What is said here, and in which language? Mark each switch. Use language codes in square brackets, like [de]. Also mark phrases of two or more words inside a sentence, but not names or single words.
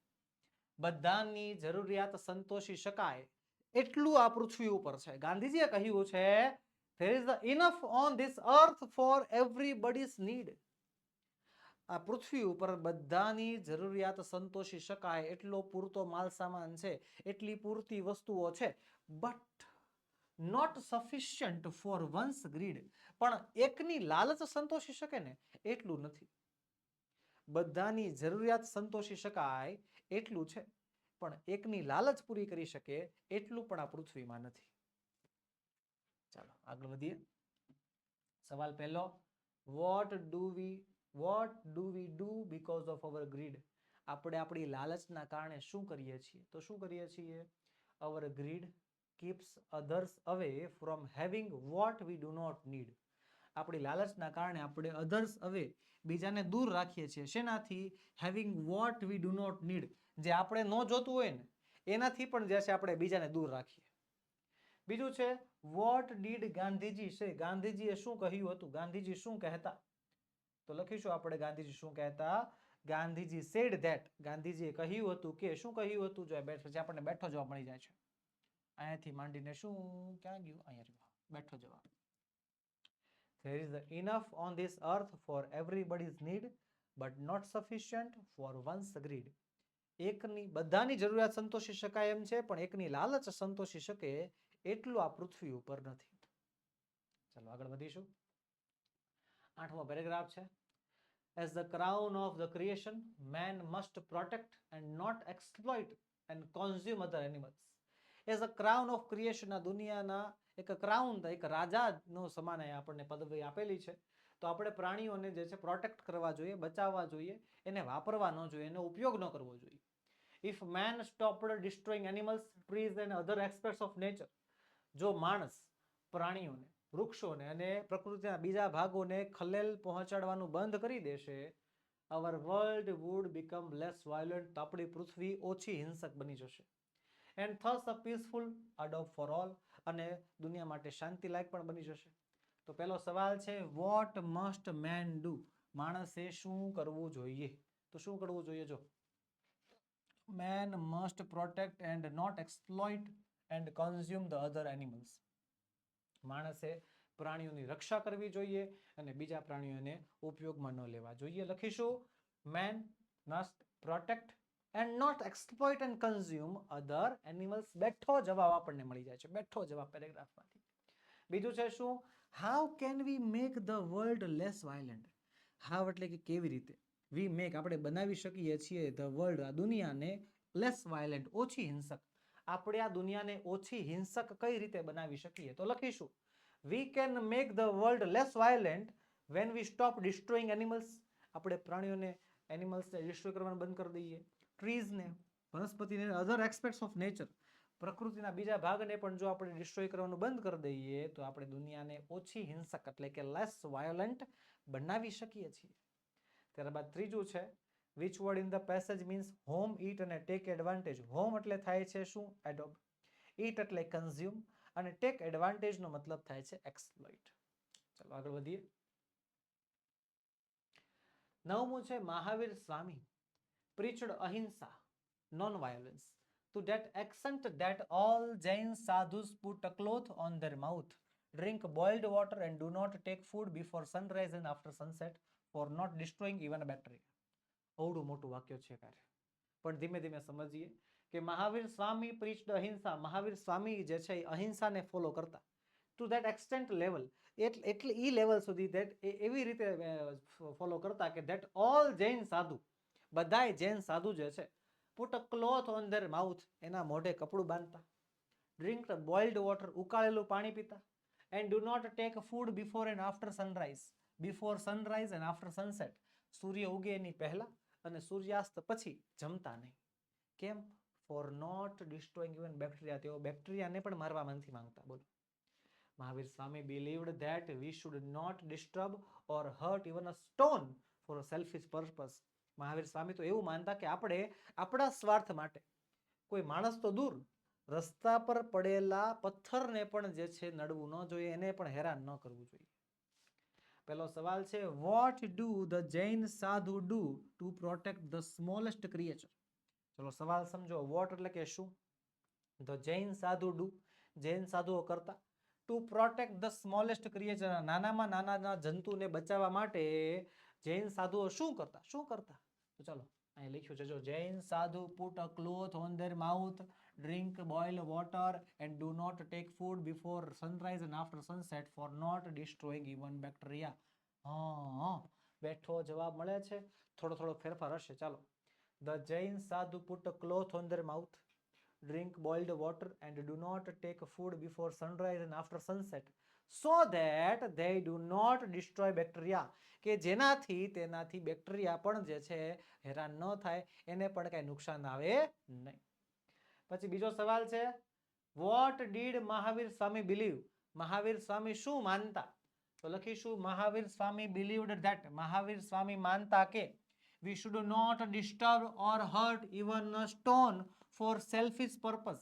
[gu] બધાની જરૂરિયાત સંતોષી શકાય એટલું આ પૃથ્વી ઉપર છે. ગાંધીજીએ કહ્યું છે [en] there is enough on this earth for everybody's need. [gu] આ પૃથ્વી ઉપર બધાની જરૂરિયાત સંતોષી શકાય એટલો પૂરતો માલ સામાન છે, એટલી પૂરતી વસ્તુઓ છે, [en] but not sufficient for one's greed. [gu] પણ એકની લાલચ સંતોષી શકે ને એટલું નથી. બધાની જરૂરિયાત સંતોષી શકાય એટલું છે પણ એકની લાલચ પૂરી કરી શકે એટલું પણ આ પૃથ્વીમાં નથી. ચાલો આગળ વધીએ. સવાલ પહેલો, [en] what do we do because of our greed? [gu] આપણે આપણી લાલચના કારણે શું કરીએ છીએ? તો શું કરીએ છીએ? [en] our greed keeps others away from having what we do not need. [gu] આપણી લાલચના કારણે આપણે [en] others away, [gu] બીજાને દૂર રાખીએ છીએ શેનાથી? [en] having what we do not need. [gu] જે આપણે ન જોતું હોય ને એનાથી પણ જે છે આપણે બીજાને દૂર રાખીએ. બીજું છે, [en] what did ગાંધીજી say? [gu] ગાંધીજીએ શું કહ્યું હતું? ગાંધીજી શું કહેતા? તો લખીશું આપણે ગાંધીજી શું કહેતા. [en] ગાંધીજી said that. [gu] ગાંધીજીએ કહ્યું હતું કે, શું કહ્યું હતું? જો પછી આપણને બેઠો જવાબ મળી જાય છે. અહીંયાથી માંડીને શું ક્યાં ગયું? અહીંયા બેઠો જવાબ. [en] There is enough on this earth for everybody's need but not sufficient for one's greed. [gu] એકની બધાની જરૂરિયાત સંતોષી શકાય એમ છે પણ એકની લાલચ સંતોષી શકે એટલું આ પૃથ્વી ઉપર નથી. ચાલો આગળ વધીશું. 8મો પેરેગ્રાફ છે. [en] As the crown of the creation, man must protect and not exploit and consume other animals. As a crown of creation, [gu] આ દુનિયાના એક ક્રાઉન, એક રાજાનો સમાન આપણને પદવી આપેલી છે. તો આપણે પ્રાણીઓને જે છે પ્રોટેક્ટ કરવા જોઈએ, બચાવવા જોઈએ, એને વાપરવા ન જોઈએ, એનો ઉપયોગ ન કરવો જોઈએ. [en] If man stopped destroying animals, trees and other aspects of nature, [gu] જો માણસ પ્રાણીઓને, વૃક્ષોને અને પ્રકૃતિના બીજા ભાગોને ખલેલ પહોંચાડવાનું બંધ કરી દેશે, [en] our world would become less violent. [gu] તો આપણી પૃથ્વી ઓછી હિંસક બની જશે. [en] And thus a peaceful adobe for all. [gu] અને દુનિયા માટે શાંતિલાયક પણ બની જશે. તો પહેલો સવાલ છે, [en] what must man do? [gu] માણસે શું કરવું જોઈએ? તો શું કરવું જોઈએ? [en] જો man must protect and not exploit and consume the other animals. [gu] માણસે પ્રાણીઓની રક્ષા કરવી જોઈએ અને બીજા પ્રાણીઓને ઉપયોગમાં ન લેવા જોઈએ. [en] લખીશું man must protect and not exploit and consume other animals. [gu] બેઠો જવાબ આપણને મળી જાય છે, બેઠો જવાબ પેરેગ્રાફમાંથી. બીજું છે શું? [en] how can we make the world less violent? [gu] how એટલે કે કેવી રીતે, [en] we make [gu] આપણે બનાવી શકીએ છીએ [en] the world [gu] આ દુનિયાને [en] less violent [gu] ઓછી હિંસક. આપણે આ દુનિયાને ઓછી હિંસક કઈ રીતે બનાવી શકીએ? તો લખીશું [en] we can make the world less violent when we stop destroying animals. [gu] આપણે પ્રાણીઓને, એનિમલ્સને ડિસ્ટ્રોય કરવાનું બંધ કરી દઈએ, ટ્રીઝને, વનસ્પતિને, [en] other aspects of nature, [gu] પ્રકૃતિના બીજા ભાગને પણ જો આપણે ડિસ્ટ્રોય કરવાનું બંધ કરી દઈએ તો આપણે દુનિયાને ઓછી હિંસક એટલે કે [en] less violent [gu] બનાવી શકીએ છીએ. ત્યારબાદ ત્રીજું છે, [en] which word in the passage means home, eat અને take advantage? [gu] home એટલે થાય છે શું? adopt. eat એટલે consume અને [en] take advantage [gu] નો મતલબ થાય છે exploit. ચલો આગળ વધીએ. [en] 9મું છે, મહાવીર સ્વામી preached ahimsa, non-violence, to that extent that all Jain sadhus put a cloth on their mouth, drink boiled water and do not take food before sunrise and after sunset for not destroying even a bacteria. [gu] અવડું મોટું વાક્ય છે કાર્ય, પણ ધીમે ધીમે સમજીએ કે મહાવીર સ્વામી [en] preached ahimsa. [gu] મહાવીર સ્વામી જે છે એ અહિંસાને ફોલો કરતા. [en] to that extent level, [gu] એટલે ઈ લેવલ સુધી એવી રીતે ફોલો કરતા કે [en] that all [gu] જૈન સાધુ, બધાય જૈન સાધુ જે છે, [en] put a cloth on their mouth, [gu] એના મોઢે કપડું બાંધતા, [en] drink boiled water, [gu] ઉકાળેલું પાણી પીતા, [en] and do not take food before and after sunrise, before sunrise and after sunset, [gu] સૂર્ય ઉગે એની પહેલા અને સૂર્યાસ્ત પછી જમતા નહીં. કેમ? [en] for not destroying even bacteria, [gu] તેઓ બેક્ટેરિયાને પણ મારવા નથી માંગતા. બોલો. [en] મહાવીર સ્વામી believed that we should not disturb or hurt even a stone for a selfish purpose. [gu] મહાવીર સ્વામી તો એવું માનતા કે આપણે આપણા સ્વાર્થ માટે, કોઈ માણસ તો દૂર, રસ્તા પર પડેલા પથ્થરને પણ જે છે નડવું ન જોઈએ, એને પણ હેરાન ન કરવું જોઈએ. પહેલો સવાલ છે, [en] what do the Jain sadhu do to protect the smallest creature? [gu] ચલો સવાલ સમજો. what એટલે કે શું? [en] the Jain sadhu do, [gu] જૈન સાધુઓ કરતા, [en] to protect the smallest creature, [gu] નાનામાં નાના જંતુને બચાવવા માટે જૈન સાધુઓ શું કરતા? શું કરતા? તો ચાલો અહીં લખ્યું છે, [en] જો Jain sadhu put a cloth on their mouth, drink boiled water and do not take food before sunrise and after sunset for not destroying even bacteria. [gu] હા, બેઠો જવાબ મળે છે, થોડો થોડો ફેરફાર હશે. ચાલો. [en] the Jain sadhu put a cloth on their mouth, drink boiled water and do not take food before sunrise and after sunset so that they do not destroy bacteria. [gu] કે જેનાથી તેનાથી બેક્ટેરિયા પણ જે છે હેરાન ન થાય, એને પણ કઈ નુકસાન આવે નહીં. પછી બીજો સવાલ છે, [en] what did મહાવીર સ્વામી believe? [gu] મહાવીર સ્વામી શું માનતા? તો લખીશું મહાવીર સ્વામી [en] believed that, મહાવીર સ્વામી [gu] માનતા કે [en] we should not disturb or hurt even a stone for selfish purpose.